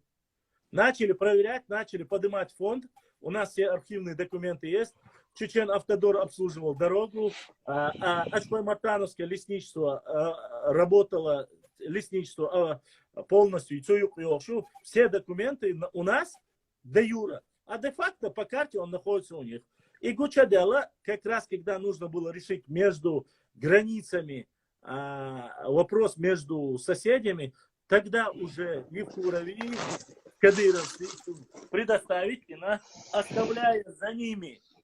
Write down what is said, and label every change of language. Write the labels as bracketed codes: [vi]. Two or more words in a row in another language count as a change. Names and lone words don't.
[ru] Начали проверять, начали поднимать фонд. У нас все архивные документы есть. Чечен Автодор обслуживал дорогу. Ачпай-Мартановское лесничество работало, лесничество полностью. Все документы у нас де юра. А де-факто по карте он находится у них. И Гучадела, как раз когда нужно было решить между границами вопрос между соседями, тогда уже Евкурови, Кадыровцы предоставить, оставляя за ними